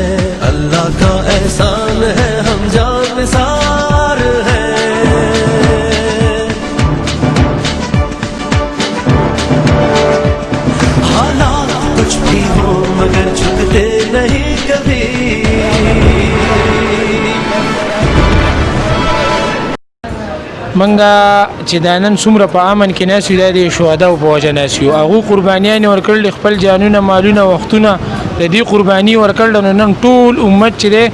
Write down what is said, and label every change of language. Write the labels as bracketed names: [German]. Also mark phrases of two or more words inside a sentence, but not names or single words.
[Urdu] اللہ کا احسان ہے ہم جان نثار ہیں. حالات کچھ بھی ہو مگر جھکتے نہیں کبھی. [Pashto] منګه چې دا نن څومره په امن کې ناست یو دا د شهداو په وجه ناست یو هغوی قربانیانې ورکړل خپل جانونه مالونه وختونه د دې قرباني ورکړل نو نن ټول امت چې دی